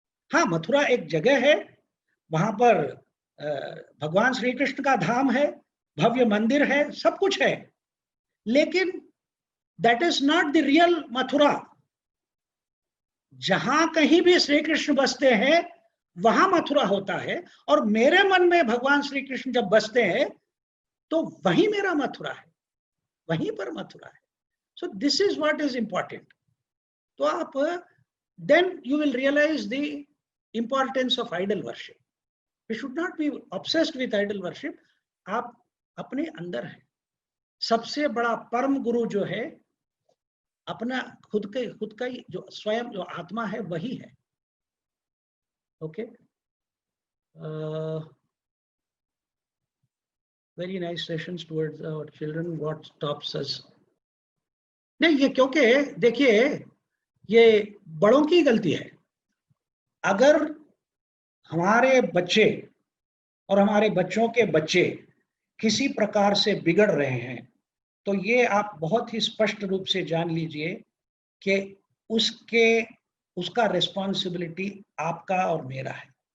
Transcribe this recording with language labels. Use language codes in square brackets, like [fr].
[hi] हाँ, मथुरा एक जगह है, वहां पर भगवान श्री कृष्ण का धाम है, भव्य मंदिर है, सब कुछ है, लेकिन [en] that is not the real [hi] Mathura. जहां कहीं भी श्री कृष्ण बसते हैं वहां मथुरा होता है, और मेरे मन में भगवान श्री कृष्ण जब बसते हैं तो वही मेरा मथुरा है। वहीं पर मथुरा है. [en] So this is what is important. [hi] तो आप [en] then you will realize the importance of idol worship. We should not be obsessed with idol worship. [hi] आप अपने अंदर है. सबसे बड़ा परम गुरु जो है अपना खुद का जो स्वयं जो आत्मा है वही है. [en] Okay. Very nice sessions towards our children. What stops us? [hi] नहीं, ये क्योंकि देखिए ये बड़ों की गलती है. अगर हमारे बच्चे और हमारे बच्चों के बच्चे किसी प्रकार से बिगड़ रहे हैं तो ये आप बहुत ही स्पष्ट रूप से जान लीजिए कि उसका रिस्पॉन्सिबिलिटी आपका और मेरा है.